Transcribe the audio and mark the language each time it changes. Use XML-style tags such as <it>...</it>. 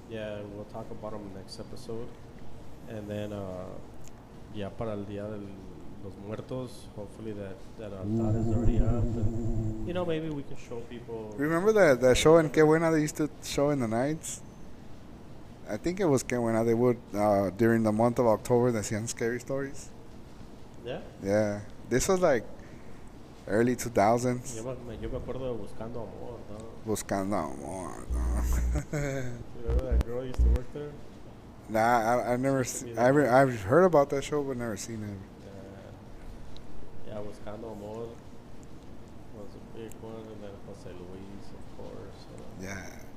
<en>Yeah, we'll talk about them next episode. And then,</en> <es>ya para el Día de los Muertos,</es> <en>hopefully that altar is already up. And, maybe we can show people. Remember that show in Que Buena they used to show in the nights? I think it was Que Buena. They would, during the month of October, they</en> <es>hacían</es> <en>scary stories. Yeah? Yeah. This was like early 2000s.</en> <es>Yo me acuerdo de Buscando Amor, ¿no? Buscando Amor, no.</es> <en>Remember that girl used to work there? Nah, I've never I've heard about that show, but never seen it. Yeah, Buscando Amor was a big one, and then Jose Luis, of course. Yeah.</en>